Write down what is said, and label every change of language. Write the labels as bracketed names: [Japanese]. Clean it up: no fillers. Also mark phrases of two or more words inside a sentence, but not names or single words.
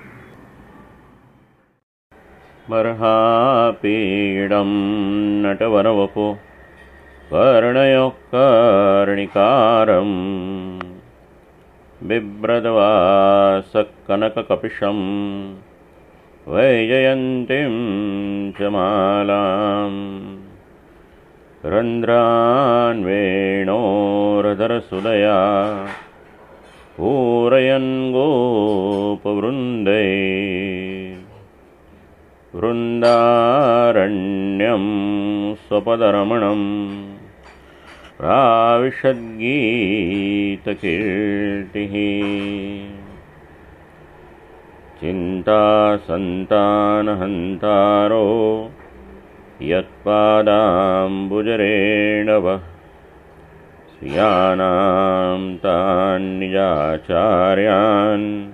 [Sanskrit] બર્હાપીડમ નટવરવપો કર્ણયો કર્ણિકારમ બિભ્રદવાસકનકકપિશમ વૈજયંતીમ ચ માલામ રંધ્રાન્વેણોરધરસુદયા પૂરયન ગોપવૃંદૈ वृन्दारण्यं स्वपदरमणं प्राविशद्गीतकीर्तिः चिन्तासन्तानहन्तारो यत्पादाम्बुजरेणवः स्वीयानां तान् निजाचार्यान्